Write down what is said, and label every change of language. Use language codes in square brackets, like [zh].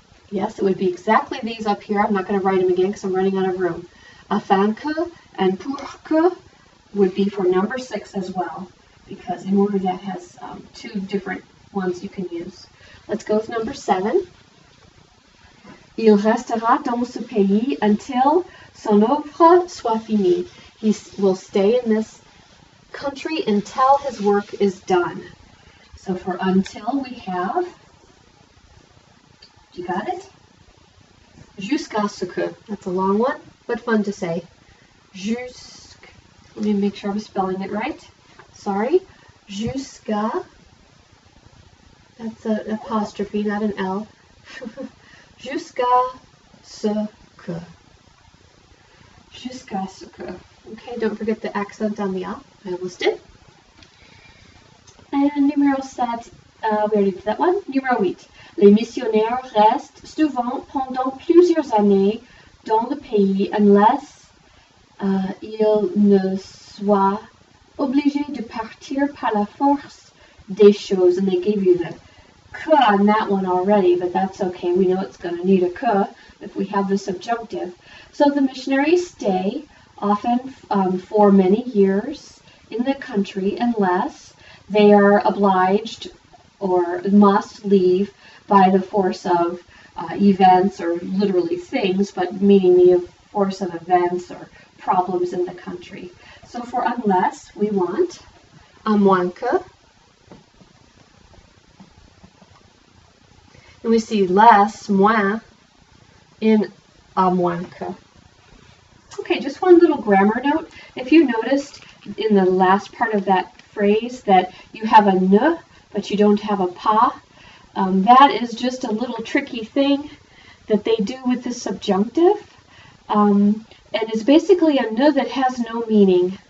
[en] Yes, it would be exactly these up here. I'm not going to write them again because I'm running out of room. Afin que and pour que would be for number 6 as well, because in order that has 2 different ones you can use. Let's go with number 7. [fr] Il restera dans ce pays [en] until [fr] son œuvre soit finie. [en] He will stay in this country until his work is done. So for until we have, you got it? Jusqu'à ce que. That's a long one, but fun to say. Jusque. Let me make sure I'm spelling it right. Sorry. Jusqu'à. That's an apostrophe, not an L. Jusqu'à ce que. Jusqu'à ce que. Okay, don't forget the accent on the A. I listed. And numéro 7, we already did that one. [fr] Numéro 8. Les missionnaires restent souvent pendant plusieurs années dans le pays [en] unless [fr] ils ne soient obligés de partir par la force des choses. [en] And they gave you the que on that one already, but that's okay. We know it's going to need a que if we have the subjunctive. So the missionaries stay often for many years in the country unless they are obliged or must leave by the force of events, or literally things, but meaning the force of events or problems in the country. So for unless, we want à moins que. And we see less, moins, in à moins que. Okay, just one little grammar note. If you noticed in the last part of that phrase that you have a ne, but you don't have a pas, that is just a little tricky thing that they do with the subjunctive. And it's basically a ne that has no meaning.